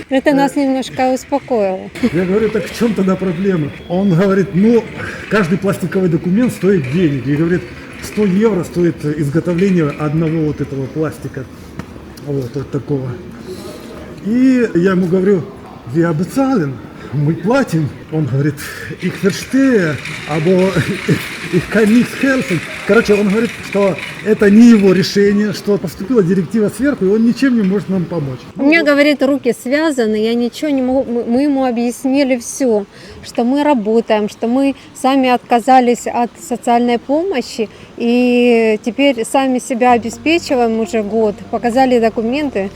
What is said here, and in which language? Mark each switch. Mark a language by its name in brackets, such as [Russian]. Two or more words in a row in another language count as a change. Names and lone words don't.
[Russian] Это нас немножко успокоило. Я говорю, так в чем тогда проблема? Он говорит, каждый пластиковый документ стоит денег. И говорит, 100 евро стоит изготовление одного вот этого пластика. Вот такого. И я ему говорю, [German] wir bezahlen. [Russian] мы платим, он говорит, [German] ich verstehe, aber ich kann nichts helfen. [Russian] Короче, он говорит, что это не его решение, что поступила директива сверху, и он ничем не может нам помочь. У меня, говорит, руки связаны, я ничего не могу. Мы ему объяснили все, что мы работаем, что мы сами отказались от социальной помощи и теперь сами себя обеспечиваем уже год, показали документы.